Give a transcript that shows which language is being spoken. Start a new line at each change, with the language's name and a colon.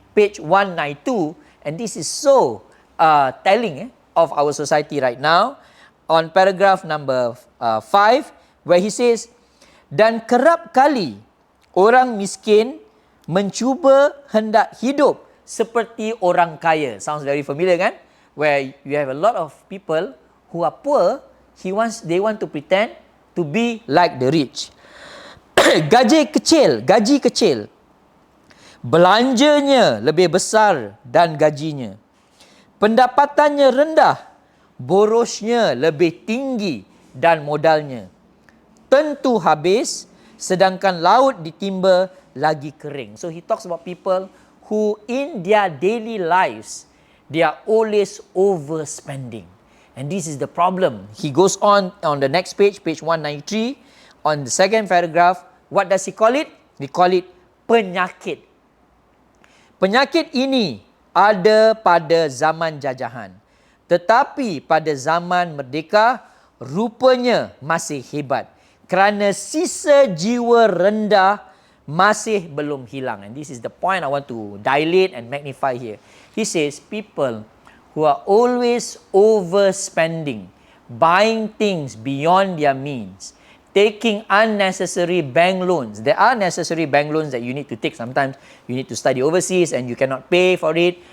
English: page 192, and this is so telling of our society right now, on paragraph number 5, where he says,
Malay: dan kerap kali orang miskin mencuba hendak hidup seperti orang kaya.
English: Sounds very familiar kan? Where you have a lot of people who are poor, they want to pretend to be like the rich.
Malay: Gaji kecil, belanjanya lebih besar dan gajinya. Pendapatannya rendah, borosnya lebih tinggi dan modalnya. Tentu habis, sedangkan laut ditimba lagi kering.
English: So he talks about people who in their daily lives, they are always overspending. And this is the problem. He goes on the next page, page 193, on the second paragraph. What does he call it? He call it penyakit.
Malay: Penyakit ini ada pada zaman jajahan. Tetapi pada zaman merdeka, rupanya masih hebat. Kerana sisa jiwa rendah masih belum hilang.
English: And this is the point I want to dilate and magnify here. He says people who are always overspending, buying things beyond their means, taking unnecessary bank loans. There are necessary bank loans that you need to take. Sometimes you need to study overseas and you cannot pay for it.